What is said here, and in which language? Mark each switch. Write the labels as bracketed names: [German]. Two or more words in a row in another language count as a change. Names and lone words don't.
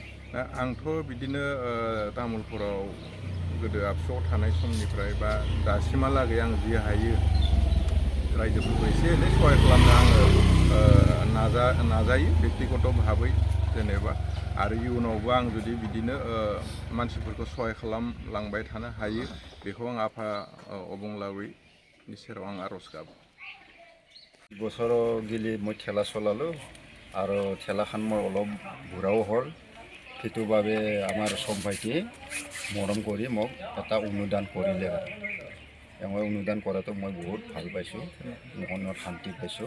[Bodo] दा आंथ' बिदिनो तामुलपुराव गोदो आबसुआव थानाय समनिफ्राय बा दासिमहालागै आं जि हायो रायजोफोरखौ एसे एनै सहाय खालामनो आङो नाजायो बेक्तिगत भाबै जेनेबा आरो इयुनावबो आं जुदि बिदिनो मानसिफोरखौ सहाय खालामलांबाय थानो हायो बेखौ आं आफा अबंलावरिनि सेराव आं आर'ज गाबो। [Assamese] বছৰৰ গিলি মই ঠেলা চলালোঁ আৰু ঠেলাখন মই অলপ ঘূৰাও হ'ল। সেইটো বাবে আমাৰ চব ভাইটি মৰম কৰি মোক এটা অনুদান কৰিলে আৰু মই অনুদান কৰাটো মই বহুত ভাল পাইছোঁ, মনৰ শান্তি পাইছোঁ।